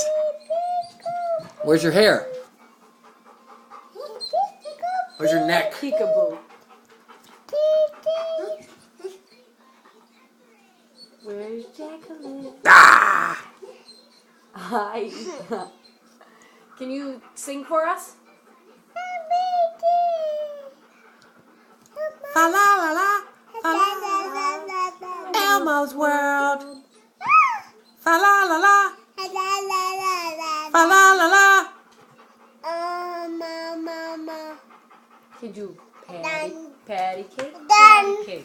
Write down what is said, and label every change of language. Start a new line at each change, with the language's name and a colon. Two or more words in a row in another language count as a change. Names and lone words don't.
English: Where's your hair? Where's your neck? Peekaboo. Where's Jacqueline? Ah! Hi. Can you sing for us? Fa la la la. Fa la la la. Elmo's World. Fa la la la. Fa la la la. Can you do patty cake? Done. Cake.